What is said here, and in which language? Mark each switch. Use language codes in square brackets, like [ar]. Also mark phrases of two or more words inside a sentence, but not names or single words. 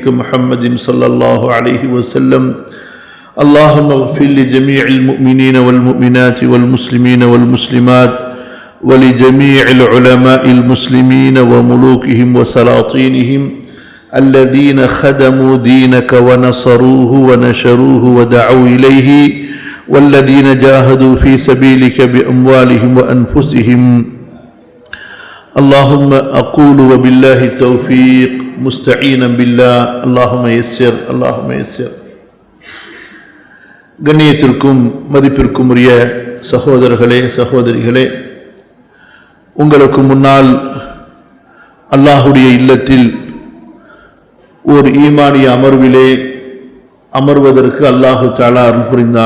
[ar] محمد صلى الله عليه وسلم اللهم اغفر لجميع المؤمنين والمؤمنات والمسلمين والمسلمات ولجميع العلماء المسلمين وملوكهم وسلاطينهم الذين خدموا دينك ونصروه ونشروه ودعوا إليه والذين جاهدوا في سبيلك بأموالهم وأنفسهم اللهم أقول وبالله التوفيق مستعينا بالله اللهم يسر اللهم يسر [ta] கண்ணியத்திற்கும் மதிப்பிற்கும் உரிய சகோதரர்களே சகோதரிகளே, உங்களுக்கு முன்னால் அல்லாஹுடைய இல்லத்தில் ஒரு ஈமானிய அமர்விலே அமர்வதற்கு [ar] الله تعالى [ta] அருள் புரிந்தான்.